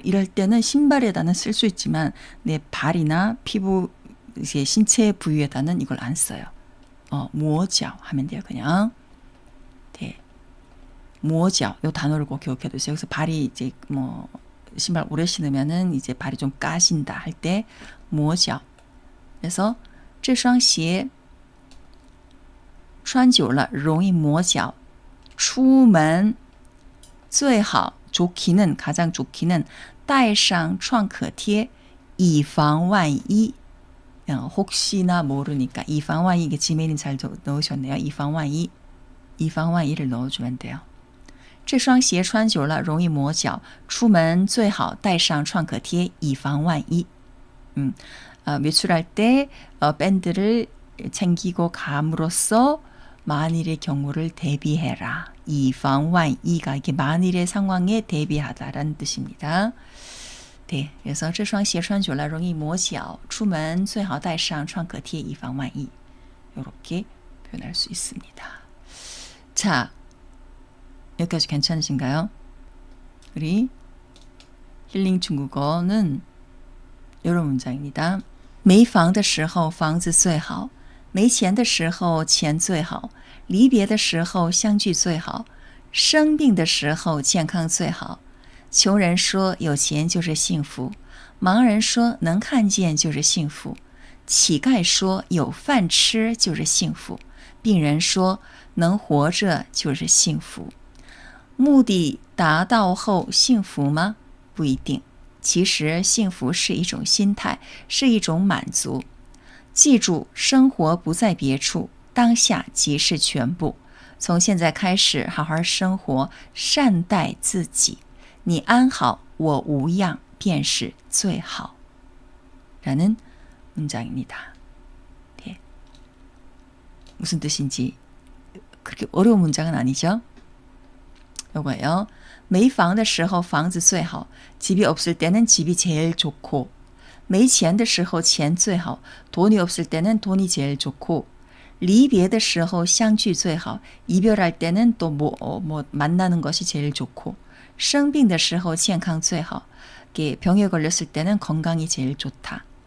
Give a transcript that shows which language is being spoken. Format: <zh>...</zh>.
<ko>이럴 때는 신발에다는 쓸 수 있지만 내 발이나 피부 이제 신체 부위에다는 이걸 안 써요. 磨脚 하면 돼요. 그냥. 네. 磨脚 요 단어를 꼭 기억해 두세요. 그래서 발이 이제 뭐 신발 오래 신으면은 이제 발이 좀 까진다 할 때 磨脚.</ko> <zh>그래서 这双鞋穿久了容易磨脚. 出门最好</zh> <ko>좋기는 가장 좋기는</ko> <zh>带上创可贴以防万一.</zh> <ko>혹시나 모르니까</ko> <zh>以防万一</zh> <ko>이게 지메린 잘 넣으셨네요. 以防万一 以防万一를 넣어주면 돼요.</ko> <zh>这双鞋穿久了容易磨脚出门最好带上创可贴以防万一.</zh> <ko>외출할 때 밴드를 챙기고 감으로써 만일의 경우를 대비해라. 以防万一가 이게 만일의 상황에 대비하다라는 뜻입니다. 네, 그래서</ko> <zh>这双鞋穿久了容易磨脚出门最好带上创可贴以防万一.</zh> <ko>이렇게 표현할 수 있습니다. 자, 여기까지 괜찮으신가요? 우리 힐링 중국어는 이런 문장입니다.</ko> <zh>没房的时候房子最好没钱的时候钱最好，离别的时候相聚最好，生病的时候健康最好。穷人说有钱就是幸福，盲人说能看见就是幸福，乞丐说有饭吃就是幸福，病人说能活着就是幸福。目的达到后幸福吗？不一定。其实幸福是一种心态，是一种满足。记住，生活不在别处，当下即是全部。从现在开始，好好生活，善待自己。你安好，我无恙，便是最好。</zh> <ko>라는 문장입니다. 네. 무슨 뜻인지 그렇게 어려운 문장은 아니죠? 요거예요.</ko> <zh>没房的时候房子最好，</zh> <ko>집이 없을 때는 집이 제일 좋고,</ko> <zh>没钱的时候钱最好，</zh> <ko>돈이 없을 때는 돈이 제일 좋고,</ko> <zh>离别的时候相聚最好，</zh> <ko>이별할 때는 또 만나는 것이 제일 좋고,</ko> <zh>生病的时候健康最好，</zh> <ko>병에 걸렸을 때는 건강이 제일 좋다.</ko>